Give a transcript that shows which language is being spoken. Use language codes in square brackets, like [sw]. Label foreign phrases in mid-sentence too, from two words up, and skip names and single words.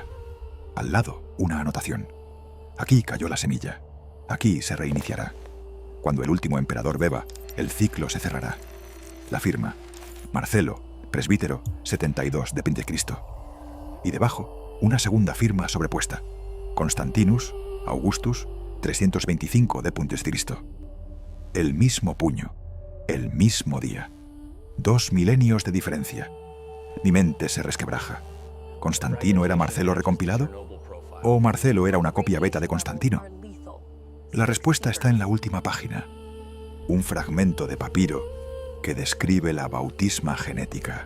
[es] Al lado, una anotación. Aquí cayó la semilla. Aquí se reiniciará. Cuando el último emperador beba, el ciclo se cerrará. La firma: Marcelo, presbítero, 72 de Pintecristo. Y debajo, una segunda firma sobrepuesta: Constantinus Augustus, 325 de Puntescristo. El mismo puño, el mismo día. 2 milenios de diferencia. Mi mente se resquebraja. ¿Constantino era Marcelo recompilado? ¿O Marcelo era una copia beta de Constantino? La respuesta está en la última página. Un fragmento de papiro que describe la bautisma genética.